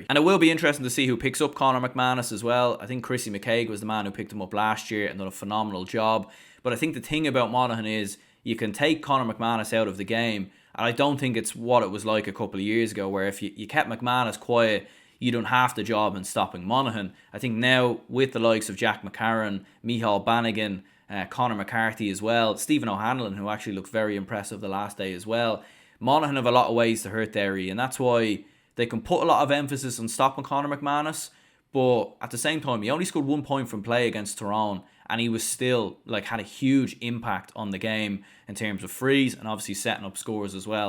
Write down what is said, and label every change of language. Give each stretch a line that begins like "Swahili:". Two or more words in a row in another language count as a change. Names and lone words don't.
English: And it will be interesting to see who picks up Conor McManus as well. I think Chrissy McCaig was the man who picked him up last year and done a phenomenal job. But I think the thing about Monaghan is you can take Conor McManus out of the game, and I don't think it's what it was like a couple of years ago, where if you kept McManus quiet, you don't have the job in stopping Monaghan. I think now, with the likes of Jack McCarron, Micheál Bannigan, Conor McCarthy as well, Stephen O'Hanlon, who actually looked very impressive the last day as well, Monaghan have a lot of ways to hurt Derry, and that's why they can put a lot of emphasis on stopping Conor McManus. But at the same time, he only scored 1 point from play against Tyrone, and he was still had a huge impact on the game in terms of frees and obviously setting up scores as well.